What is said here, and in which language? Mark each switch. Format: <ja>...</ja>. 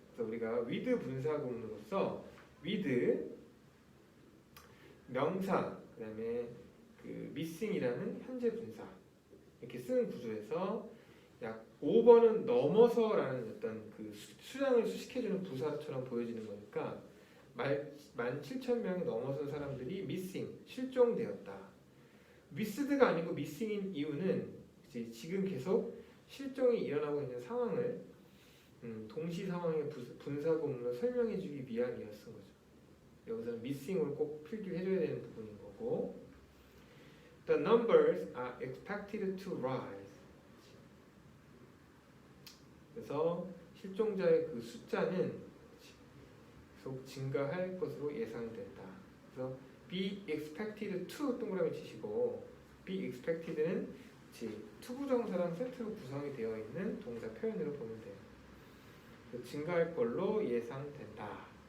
<ko>그래서 우리가 with 분사구문으로서 with 명사 그다음에 그 missing이라는 현재 분사 이렇게 쓰는 구조에서 약 5번은 넘어서라는 어떤 그 수량을 수식해주는 부사처럼 보여지는 거니까 17,000명이 넘어선 사람들이 missing 실종되었다. missed가 아니고 missing인 이유는 이제 지금 계속 실종이 일어나고 있는 상황을 동시 상황의 분사구문으로 설명해주기 위함이었던 거죠. 여기서는 missing을 꼭 필기를 해줘야 되는 부분인 거고.</ko> <en>The numbers are expected to rise.</en> <ko>그래서 실종자의 그 숫자는 계속 증가할 것으로 예상된다. 그래서 be expected to 동그라미 치시고 be expected는 투부정사랑 세트로 구성이 되어 있는 동사 표현으로 보면 돼요. 증가할 걸로 예상된다.</ko>